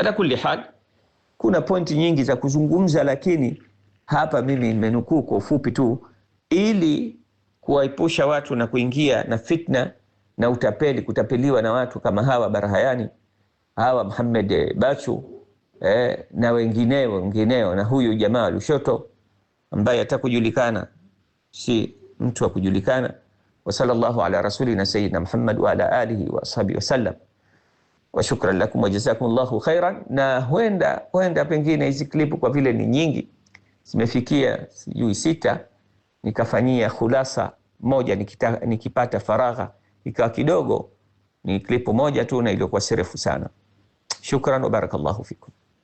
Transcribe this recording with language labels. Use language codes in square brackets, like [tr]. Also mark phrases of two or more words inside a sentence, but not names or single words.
[ar] على كل حال, [sw] kuna pointi nyingi za kuzungumza, lakini hapa mimi nimenukuu kwa ufupi tu ili kuwaepusha watu na kuingia na fitna na utapeli, kutapeliwa na watu kama hawa Barahayani, hawa Muhammad Bachu na wengineo na huyu jamaa Lushoto ambaye atakujulikana si mtu wa kujulikana. [ar] وصلى الله على رسولنا سيدنا محمد وعلى آله وأصحابه وسلم. وشكرا لكم وجزاكم الله خيرا. [sw] Na huenda pengine hizi klipu kwa vile ni nyingi zimefikia sijui 6, nikafanyia khulasa moja nikipata faragha ikawa kidogo, ni klipu moja tu na iliyokuwa serefu sana. [ar] شكرا وبارك الله فيكم.